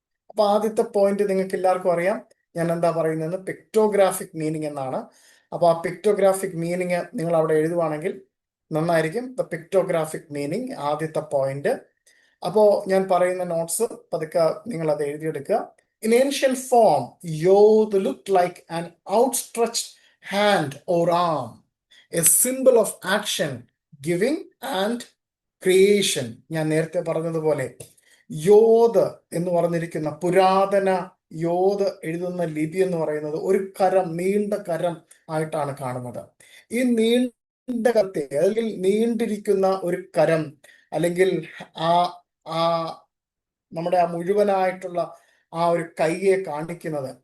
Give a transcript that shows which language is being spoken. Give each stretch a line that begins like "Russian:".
Malayalam: അപ്പൊ ആദ്യത്തെ പോയിന്റ് നിങ്ങൾക്ക് എല്ലാവർക്കും അറിയാം. ഞാൻ എന്താ പറയുന്നത്, പിക്ടോഗ്രാഫിക് മീനിങ് എന്നാണ്. അപ്പൊ ആ പിക്ടോഗ്രാഫിക് മീനിങ് നിങ്ങൾ അവിടെ എഴുതുവാണെങ്കിൽ നന്നായിരിക്കും. ദ പിക്ടോഗ്രാഫിക് മീനിങ് ആദ്യത്തെ പോയിന്റ്. അപ്പോ ഞാൻ പറയുന്ന നോട്ട്സ് പതുക്കെ നിങ്ങൾ അത് എഴുതിയെടുക്കുക.
English: In ancient form, Yod looked like an outstretched hand or arm, a symbol of action, giving and creation.
Malayalam: ഞാൻ നേരത്തെ പറഞ്ഞതുപോലെ യോദ് എന്ന് പറഞ്ഞിരിക്കുന്ന പുരാതന യോദ് എഴുതുന്ന ലിപി എന്ന് പറയുന്നത് ഒരു കരം, നീണ്ട കരം ആയിട്ടാണ് കാണുന്നത്. ഈ നീണ്ട കരത്തെ അല്ലെങ്കിൽ നീണ്ടിരിക്കുന്ന ഒരു കരം അല്ലെങ്കിൽ നമ്മുടെ മുഴുവനായിട്ടുള്ള ആ ഒരു കൈയെ കാണിക്കുന്നത്